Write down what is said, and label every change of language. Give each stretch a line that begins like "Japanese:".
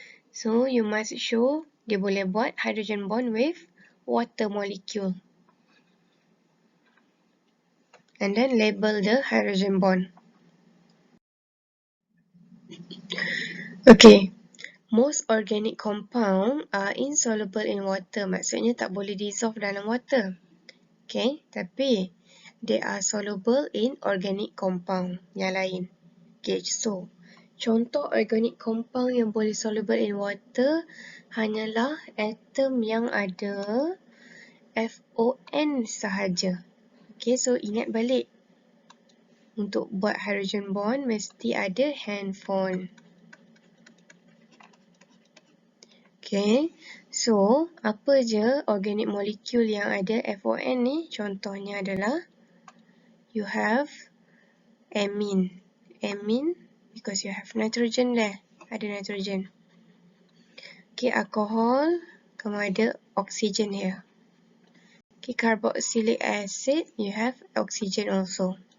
English: So you must show
Malay: dia boleh buat
English: hydrogen bond with water molecule. And then label the hydrogen bond. Okay, most organic compound are insoluble in water.
Malay: Maksudnya tak boleh dissolve dalam water.
English: Okay,
Malay: tapi
English: they are soluble in organic compound
Malay: yang lain. Okay, so contoh organic compound yang boleh
English: soluble in water
Malay: hanyalah atom yang ada FON sahaja.
English: Okay, so
Malay: ingat balik. Untuk buat hydrogen bond mesti ada handphone.
English: Okay, so
Malay: apa je organic molecule yang ada FON ni? Contohnya adalah
English: you have amine. Amine because you have nitrogen there.
Malay: Ada nitrogen.
English: Okay, alcohol,
Malay: kamu ada
English: oxygen here. Okay, carboxylic acid, you have oxygen also.